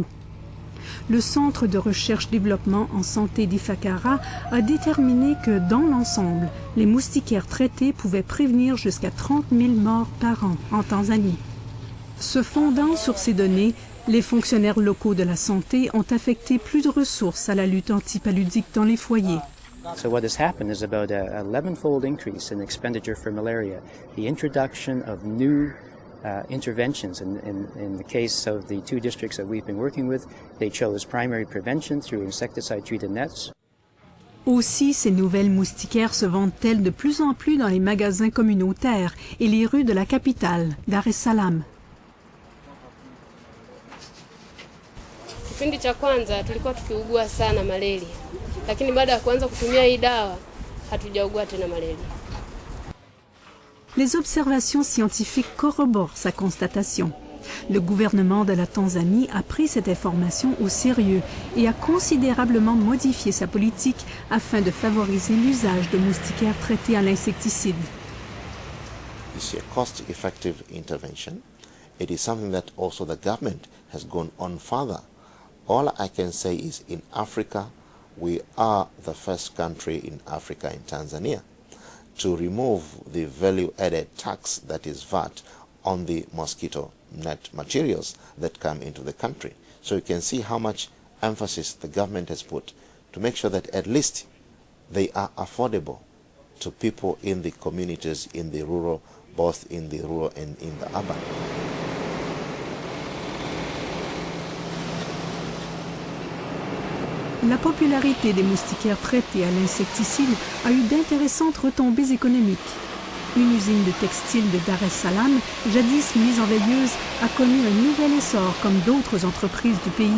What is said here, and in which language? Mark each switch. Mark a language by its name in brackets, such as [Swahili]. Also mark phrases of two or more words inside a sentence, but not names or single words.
[French] Le Centre de recherche-développement en santé d'Ifakara a déterminé que, dans l'ensemble, les moustiquaires traités pouvaient prévenir jusqu'à 30 000 morts par an en Tanzanie. Se fondant sur ces données, les fonctionnaires locaux de la santé ont affecté plus de ressources à la lutte antipaludique dans les foyers. [English] So what has happened is about a 11-fold increase in expenditure for malaria. The introduction of new interventions. In the case of the 2 districts that we've been working with, they chose primary prevention through insecticide-treated nets. [French] Aussi, ces nouvelles moustiquaires se vendent-elles de plus en plus dans les magasins communautaires et les rues de la capitale, Dar es Salaam. [Swahili] Kipindi cha kwanza tulikuwa tukiugua sana malaria, lakini baada ya kuanza kutumia hii dawa hatujaugua tena malaria. [French] Les observations scientifiques corroborent sa constatation. Le gouvernement de la Tanzanie a pris cette information au sérieux et a considérablement modifié sa politique afin de favoriser l'usage de moustiquaires traités à l'insecticide. [English] It's a cost-effective intervention. It is something that also the government has gone on further. All I can say is in Africa, we are the first country in Africa, in Tanzania, to remove the value-added tax, that is VAT, on the mosquito net materials that come into the country. So you can see how much emphasis the government has put to make sure that at least they are affordable to people in the communities, in the rural, both in the rural and in the urban. [French] La popularité des moustiquaires traités à l'insecticide a eu d'intéressantes retombées économiques. Une usine de textile de Dar es Salaam, jadis mise en veilleuse, a connu un nouvel essor comme d'autres entreprises du pays.